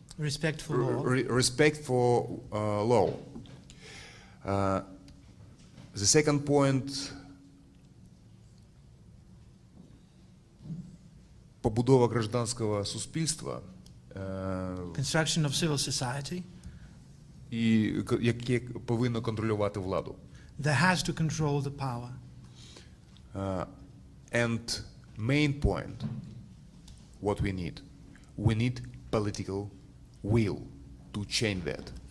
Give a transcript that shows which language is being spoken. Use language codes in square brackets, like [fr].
[en] Respect for law. Respect for law. The second point, [uk] побудова гражданського суспільства, [en] Construction of civil society [uk] яке повинно контролювати владу. [en] that has to control the power. And main point, what we need political will to change that.